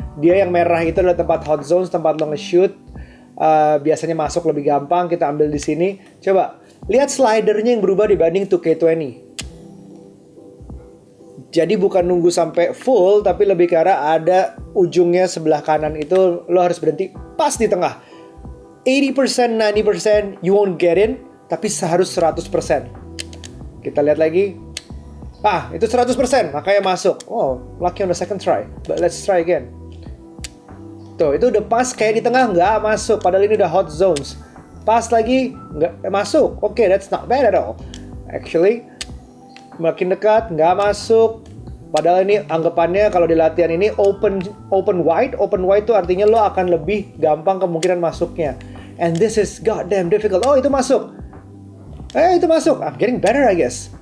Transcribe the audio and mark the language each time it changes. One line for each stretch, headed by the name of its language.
Indonesian: Dia yang merah itu adalah tempat hot zones, tempat lo nge-shoot. Biasanya masuk lebih gampang, kita ambil di sini. Coba, lihat slidernya yang berubah dibanding 2K20. Jadi bukan nunggu sampai full, tapi lebih ke arah ada ujungnya sebelah kanan itu lo harus berhenti pas di tengah. 80%, 90%
English: you won't get in,
Indonesian: tapi harus 100%. Kita lihat lagi. Itu 100%, makanya masuk.
English: Oh, lucky on the second try. But let's try again.
Indonesian: Tuh, itu udah pas kayak di tengah, nggak masuk. Padahal ini udah hot zones. Pas lagi, nggak masuk.
English: Oke, that's not bad at all. Actually,
Indonesian: makin dekat, nggak masuk. Padahal ini anggapannya kalau di latihan ini open wide. Open wide itu artinya lo akan lebih gampang kemungkinan masuknya.
English: And this is goddamn difficult. Oh,
Indonesian: itu masuk. Itu masuk.
English: I'm getting better, I guess.